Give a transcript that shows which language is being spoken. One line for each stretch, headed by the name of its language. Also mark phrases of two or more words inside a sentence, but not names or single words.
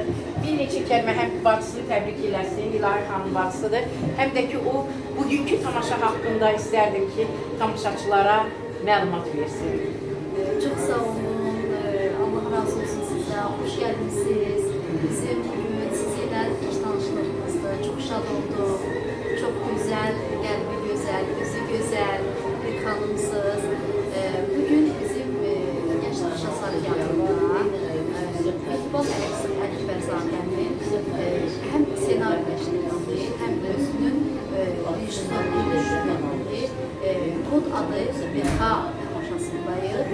Azerbaijani: Bir neçə kəlmə həm bacısı təbrik eləsin, İlahi xanım bacısıdır, həm də ki, o bugünkü tamaşa haqqında istərdim ki, tamaşaçılara məlumat versin. Çok sağ olun, Allah razı olsun sizə, hoş gəlmişsiniz. Bizim bugün sizinlə ilk tanışlığımızda çok şad olduk,
Turkish: çok güzel,
Azerbaijani: qəlbi gözəl, üzü gözəl bir xanımsınız. Bugün bizim Gençlik Şahsarı yanında İqbal Əkbərzadənin həm senaryolaşdırıldığı, həm özünün rejissorluğu Kod adı BK tamaşasındayıq.